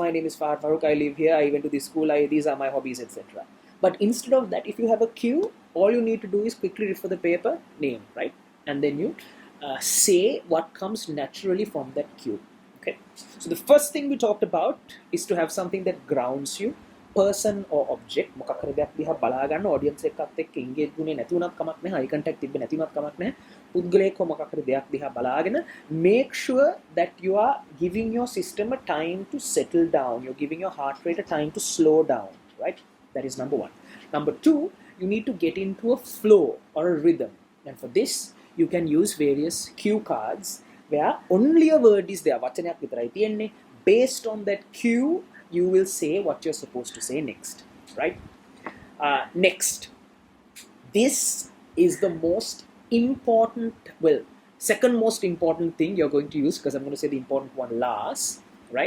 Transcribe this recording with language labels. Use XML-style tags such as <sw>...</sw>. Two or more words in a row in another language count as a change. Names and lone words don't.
<en>My name is Fahad Farouk, I live here, I went to this school, these are my hobbies, etc. But instead of that, if you have a cue, all you need to do is quickly refer the paper, name, right? And then you say what comes naturally from that cue. Okay. So the first thing we talked about is to have something that grounds you, person or object.</en> <si>මොකක් හරි දෙයක් දිහා බලා ගන්න audience එකත් එක්ක engage වුනේ නැති වුණත් කමක් නැහැ,</si> <en>eye contact</en> <si>තිබ්බේ නැති වුණත් කමක් නැහැ. පුද්ගලයෙක්ව මොකක් හරි දෙයක් දිහා බලාගෙන</si> <en>make sure that you are giving your system a time to settle down. You're giving your heart rate a time to slow down, right? That is number one. Number two, you need to get into a flow or a rhythm. And for this, you can use various cue cards where only a word is there.</en> <si>වචනයක් විතරයි තියෙන්නේ.</si> <en>Based on that cue, you will say what you're supposed to say next, right? Next, this is the most important, well, second most important thing you're going to use, because I'm going to say the important one last, right?</en>